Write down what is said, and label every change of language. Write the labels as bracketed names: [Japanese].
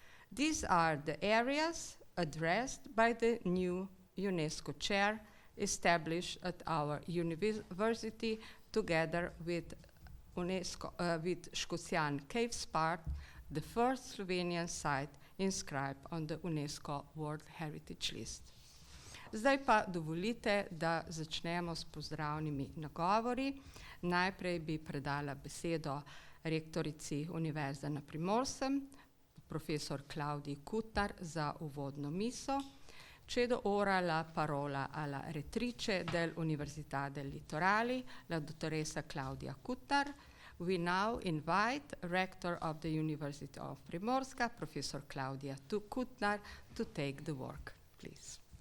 [English] These are the areas addressed by the new UNESCO Chair established at our university together with Škocjan Caves Park, the first Slovenian site inscribed on the UNESCO World Heritage List. [Slovenian] Zdaj pa dovolite, da začnemo s pozdravnimi nagovori. Najprej bi predala besedo rektorici Univerze na Primorskem, profesor Klavdiji Kutnar, za uvodno misel. [Italian] Cedo ora la parola alla rettrice dell'Università del Litorali, la dottoressa Klavdija Kutnar. [English] We now invite Rector of the University of Primorska, Professor Klavdija Kutnar, to take the work, please.